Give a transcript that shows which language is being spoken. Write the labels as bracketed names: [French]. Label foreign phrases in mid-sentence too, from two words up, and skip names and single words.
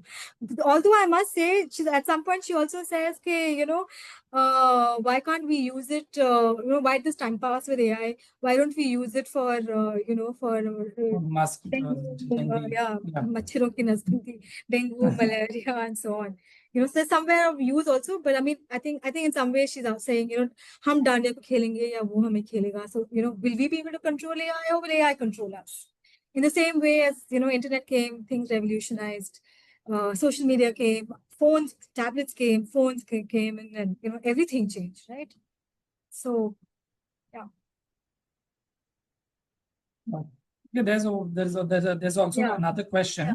[English] Although I must say, at some point she also says, okay, why can't we use it? Why this time pass with AI? Why don't we use it for, [Hindi] मचिरो की नज़दी, [English] dengue, malaria, and so on. So somewhere of use also. But I mean, I think in some way she's saying, [Hindi] हम डांडिया को खेलेंगे या वो हमें खेलेगा. [English] So will we be able to control AI, or will AI control us? In the same way as, internet came, things revolutionized, social media came, tablets came, phones came, and then, everything changed, right? So, yeah. Yeah, there's also another question.